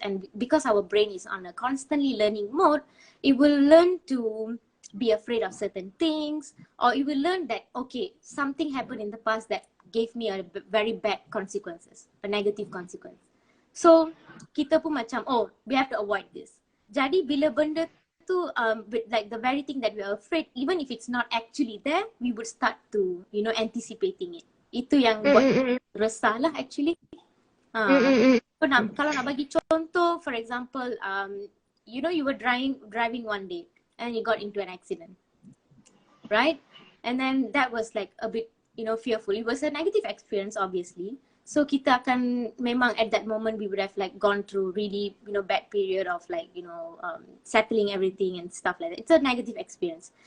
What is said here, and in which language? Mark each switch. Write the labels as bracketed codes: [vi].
[en] And because our brain is on a constantly learning mode, it will learn to be afraid of certain things, or it will learn that okay, something happened in the past that gave me a very bad consequences, a negative consequence. So [ms] kita pun macam, [en] oh, we have to avoid this. [ms] Jadi bila benda tu [en] like the very thing that we are afraid, even if it's not actually there, we would start to anticipating it. [ms] Itu yang buat resah lah actually. [en] So [ms] kalau nak bagi contoh, [en] for example, you know, you were driving one day and you got into an accident, right? And then that was like a bit, you know, fearful. It was a negative experience, obviously. So [ms] kita akan memang [en] at that moment we would have like gone through really, you know, bad period of like, you know, settling everything and stuff like that. It's a negative experience.